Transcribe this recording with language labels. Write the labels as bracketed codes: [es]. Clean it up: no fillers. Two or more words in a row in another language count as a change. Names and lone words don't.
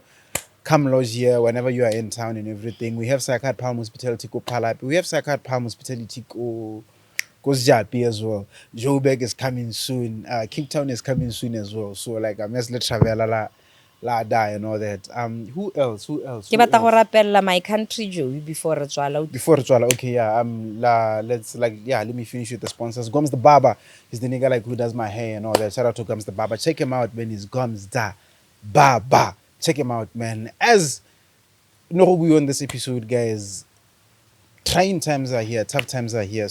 [en] Come lodge here whenever you are in town and everything. We have Sakat Palm Hospitality ko Palapi. We have Sakat Palm Hospitality ko Japi as well. Joburg is coming soon. Cape Town is coming soon as well. So like I'm just let travel la die and all that. Who else? [tn] Ke batla go rapella [en] my country [tn] Joey before re tswala. [en] Okay, yeah. Let me finish with the sponsors. Goms the barber is the nigga like who does my hair and all that. Shout out to Goms the barber. Check him out, man. He's Goms the barber. Check him out, man. As we on this episode, guys, trying times are here, tough times are here.